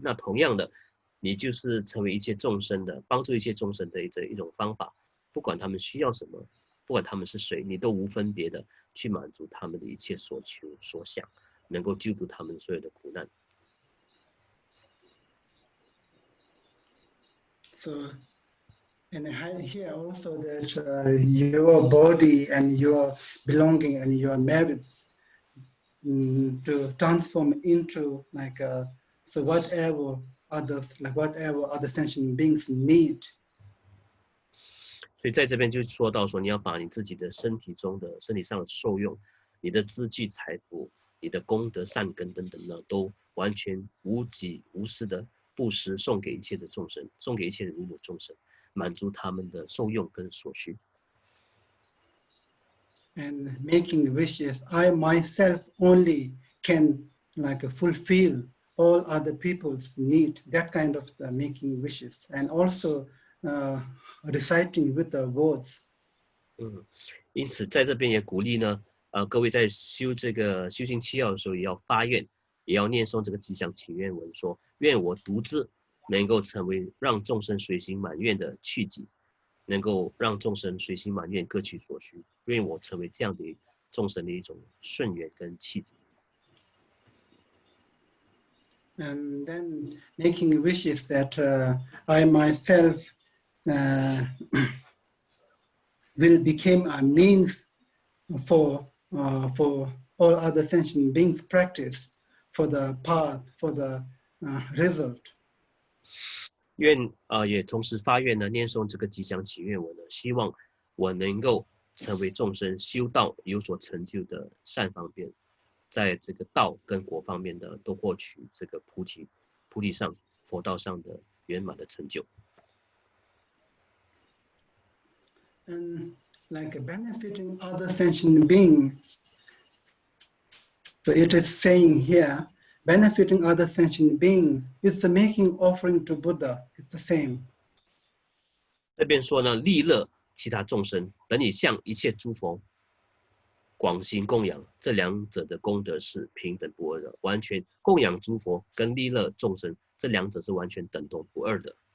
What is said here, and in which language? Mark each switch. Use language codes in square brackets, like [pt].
[zh] 那同样的，你就是成为一切众生的帮助一切众生的一种方法。不管他们需要什么，不管他们是谁，你都无分别的去满足他们的一切所求所想，能够救度他们所有的苦难。 [en] So, and here also that your body and your belonging and your merits to transform into like so whatever others sentient beings need. [zh] 所以在这边就说到说，你要把你自己的身体上的受用，你的资具财富，你的功德善根等等呢，都完全无己无私的布施送给一切的众生，送给一切的如母众生，满足他们的受用跟所需。 [en] And making wishes, I myself only can like fulfill all other people's need. That kind of the making wishes, and also reciting with the words. [zh] 因此在这边也鼓励呢，各位在修这个修行7要的时候，也要发愿，也要念诵这个吉祥祈愿文，说愿我独自能够成为让众生随心满愿的去己，能够让众生随心满愿各取所需，愿我成为这样的众生的一种顺缘跟契机。 [en] And then making wishes that I myself will become a means for all other sentient beings' practice, for the path, for the result. [zh] 愿也同时发愿呢，念诵这个吉祥祈愿文呢，希望我能够成为众生修道有所成就的善方便，在这个道跟果方面的都获取这个菩提上佛道上的圆满的成就。 [en] And like benefiting other sentient beings, so it is saying here, benefiting other sentient beings is the making offering to Buddha. It's the same. [zh] 这边说呢，利乐其他众生，等你向一切诸佛广行供养，这两者的功德是平等不二的，完全供养诸佛跟利乐众生，这两者是完全等同不二的。